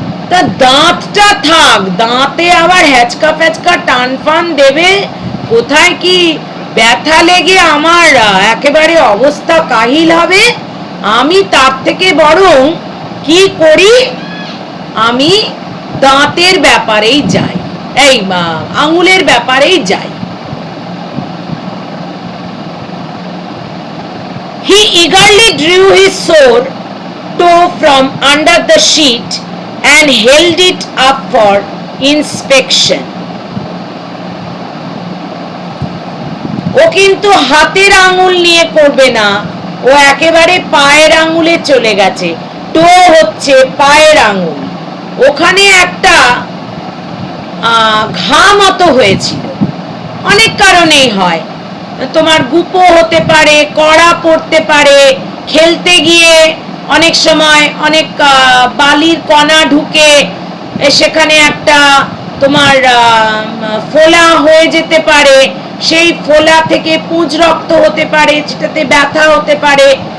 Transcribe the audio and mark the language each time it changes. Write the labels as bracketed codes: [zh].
[bn] তা দাঁতটা থাক, দাঁতে আবার হ্যাচকা ফ্যাচকা টান ফান দেবে, কোথায় কি ব্যথা লেগে আমার একেবারে অবস্থা কাহিল হবে। আমি তার থেকে বরং কি করি, আমি দাঁতের ব্যাপারেই যাই, এই আঙুলের ব্যাপারেই যাই। [en] He eagerly drew his sore toe from under the sheet and held it up for inspection. [bn] ও কিন্তু হাতের আঙুল নিয়ে করবে না, ও একেবারে পায়ের আঙুলে চলে গেছে। টো হচ্ছে পায়ের আঙুল, ওখানে একটা ঘা মতো হয়েছিল, অনেক কারণেই হয়, তোমার গুপো হতে পারে, কড়া পড়তে পারে, খেলতে গিয়ে অনেক সময় অনেক বালির কণা ঢুকে সেখানে একটা তোমার ফোলা হয়ে যেতে পারে, সেই ফোলা থেকে পুঁজ রক্ত হতে পারে, যেটাতে ব্যথা হতে পারে,